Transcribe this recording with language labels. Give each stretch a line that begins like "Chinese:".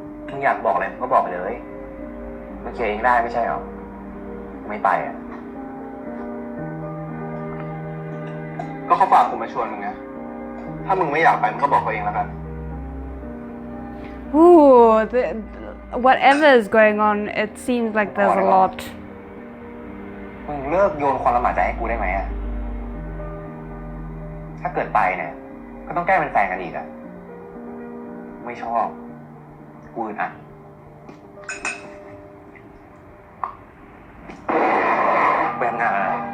Thai: มึงอยากบอกอะไรมึงก็บอกไปเลยมึงเคลียร์เองได้ไม่ใช่หรอไม่ไปอ่ะ ก็เขาฝากกูมาชวนมึงไง ถ้ามึงไม่อยากไปมึงก็บอกเขาเองแล้วกัน
English: ooh, whatever is going on, it seems like there's a lot.
Thai: มึงเลิกโยนความลำบากใจให้กูได้ไหมอ่ะ ถ้าเกิดไปเนี่ยก็ต้องแก้เป็นแฟนกันอีกอ่ะ ไม่ชอบกูอึดอัดไปทำงานอะไร